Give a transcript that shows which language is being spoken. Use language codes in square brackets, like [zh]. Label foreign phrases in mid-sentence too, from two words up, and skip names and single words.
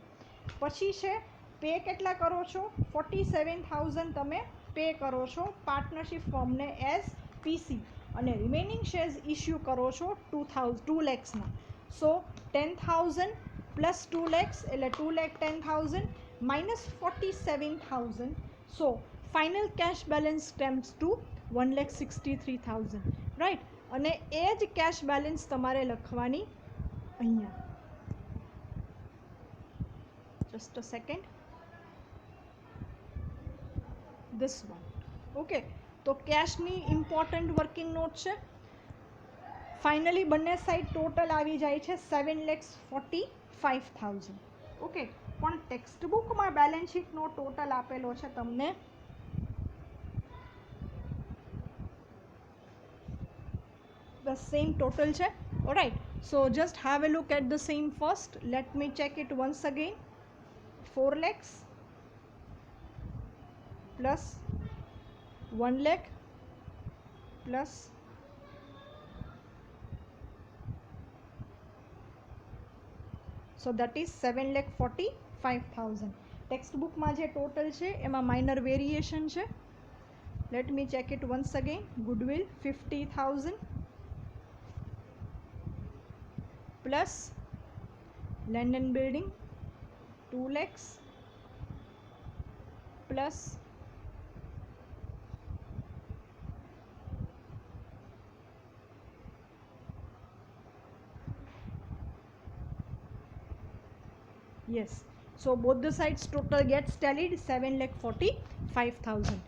[gu] પછી છે પે કેટલા કરો છો? 47,000 તમે પે કરો છો પાર્ટનરશિપ ફર્મને [en] as PC, [gu] અને [en] remaining shares issue [gu] કરો છો 2 lakhsના. [en] સો 10,000 પ્લસ 2 lakhs એટલે 2,10,000 minus 47,000. So final cash balance comes to 1,63,000, right. [gu] અને એ જ કેશ બેલેન્સ તમારે લખવાની અહીંયા. [en] just a second, this one, ઓકે. [gu] તો કેશની ઇમ્પોર્ટન્ટ [en] working note [gu] છે. ફાઇનલી બંને સાઈડ ટોટલ આવી જાય છે 7,45,000, ઓકે. પણ ટેક્સ્ટ બુકમાં બેલેન્સ શીટનો ટોટલ આપેલો છે તમને [en] the same total [gu] છે, alright. [en] So just have a look at the same first. Let me check it once again. 4 lakhs plus 1 lakh plus so that is 7,45,000. [gu] ટેક્સ્ટબુકમાં જે ટોટલ છે એમાં [en] minor variation [gu] છે. [en] let me check it once again. goodwill 50,000 plus land and building 2 lakhs plus yes, so both the sides total gets tallied 7,45,000.